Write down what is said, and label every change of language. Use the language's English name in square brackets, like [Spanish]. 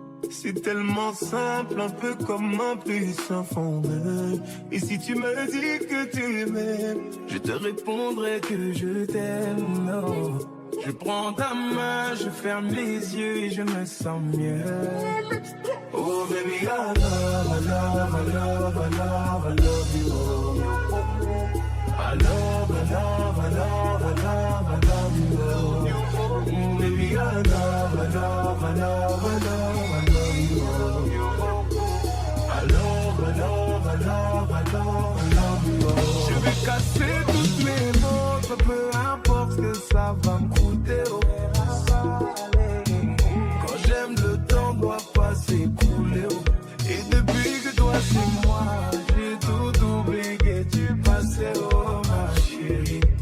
[French] C'est tellement simple, un peu comme un puissant fondeur. Et si tu me dis que tu m'aimes, je te répondrai que je t'aime. Non. Je prends ta main, je ferme les yeux et je me sens mieux. [English] Oh baby, I love, I love, I love, I love, I love you. I love, I love, I love, I love, I love you. Oh baby, I love, I love, I love, I love, I love you. I love, I love, I love, I love, I love you. [French] Je vais casser toutes mes montres, peu importe ce que ça va me coûter. Oh. Quand j'aime, le temps doit pas s'écouler. Oh. Et depuis que toi c'est moi, j'ai tout oublié, tu passais, oh ma chérie.